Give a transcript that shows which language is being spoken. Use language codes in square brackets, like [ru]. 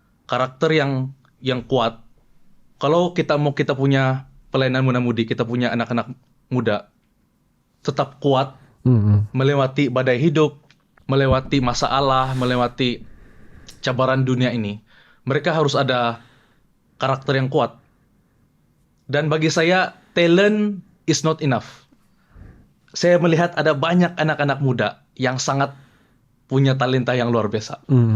[ms] Karakter yang kuat, kalau kita punya pelayanan muda-mudi, kita punya anak-anak muda tetap kuat melewati badai hidup, melewati masalah, melewati cabaran dunia ini, mereka harus ada karakter yang kuat. Dan bagi saya, [en] talent is not enough. [ms] Saya melihat ada banyak anak-anak muda yang sangat punya talenta yang luar biasa.